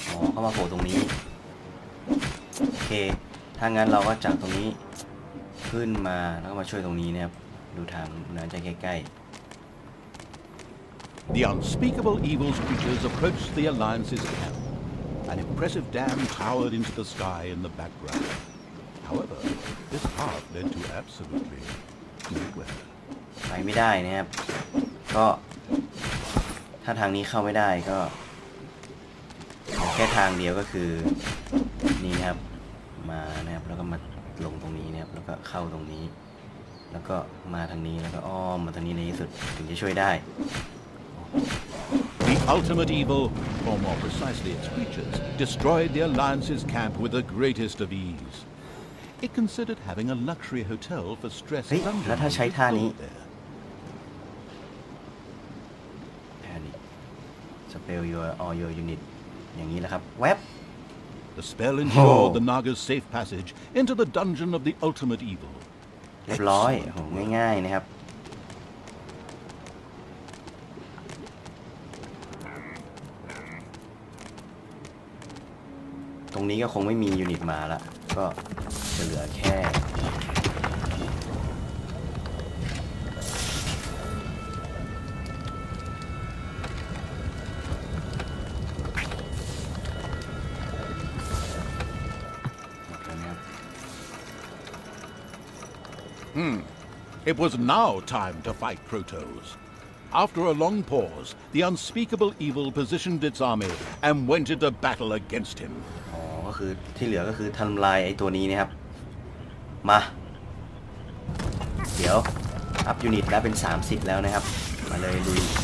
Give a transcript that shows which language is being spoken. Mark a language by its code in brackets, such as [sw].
[th] เข้ามาโผล่ตรงนี้โอเคถ้างั้นเราก็จากตรงนี้ขึ้นมาแล้วก็มาช่วยตรงนี้นะครับดูทางน่าจะใกล้ [en] The unspeakable evil's creatures approached the Alliance's camp. An impressive dam towered into the sky in the background. However, this path led to absolutely nowhere. [th] ไปไม่ได้นะครับก็ถ้าทางนี้เข้าไม่ได้ก็แค่ทางเดียวก็คือนี่นะครับมานะครับแล้วก็มาลงตรงนี้นะครับแล้วก็เข้าตรงนี้แล้วก็มาทางนี้แล้วก็อ้อมมาทางนี้ในที่สุดถึงจะช่วยได้ [en] The ultimate evil, or more precisely its creatures, destroyed the Alliance's camp with the greatest of ease. It considered having a luxury hotel for stressed เฮ้ย dungeons [th] แล้วถ้าใช้ท่านี้ [en] there. Panic spell all your unit [th] อย่างนี้แหละครับแวบ [en] The spell ensured the Naga's safe passage into the dungeon of the ultimate evil. [th] เรียบร้อยโหง่ายๆนะครับตรงนี้ก็คงไม่มียูนิตมาละก็จะเหลือแค่ [en] It was now time to fight Protos. After a long pause, the unspeakable evil positioned its army and went into battle against him. [th] อ๋อก็คือที่เหลือก็คือทำลายไอ้ตัวนี้นะครับมาเดี๋ยวอัพยูนิตแล้วเป็น30แล้วนะครับมาเลยลุย